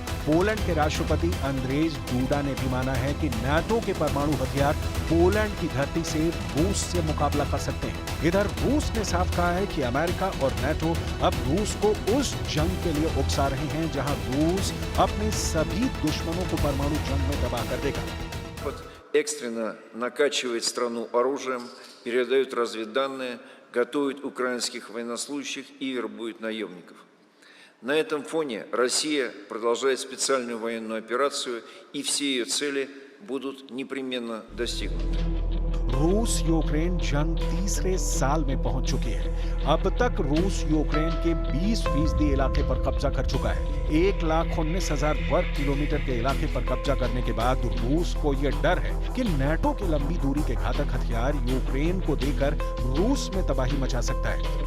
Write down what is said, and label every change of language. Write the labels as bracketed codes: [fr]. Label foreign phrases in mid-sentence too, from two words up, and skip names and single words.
[hi] पोलैंड के राष्ट्रपति अंद्रेज डूडा ने भी माना है कि नाटो के परमाणु हथियार पोलैंड की धरती से रूस से मुकाबला कर सकते हैं। इधर रूस ने साफ कहा है कि अमेरिका और नाटो अब रूस को उस जंग के लिए उकसा रहे हैं जहां रूस अपने सभी दुश्मनों को परमाणु जंग में तबाह कर देगा। [ru] Экстренно накачивает страну оружием, передает разведданные, готовит украинских военнослужащих и вербует наемников. На этом фоне Россия продолжает специальную военную операцию, и все ее цели будут непременно достигнуты. [hi] रूस यूक्रेन जंग तीसरे साल में पहुंच चुकी है। अब तक रूस यूक्रेन के 20% इलाके पर कब्जा कर चुका है। 1,19,000 वर्ग किलोमीटर के इलाके पर कब्जा करने के बाद रूस को यह डर है कि नाटो की लंबी दूरी के घातक हथियार यूक्रेन को देकर रूस में तबाही मचा सकता है।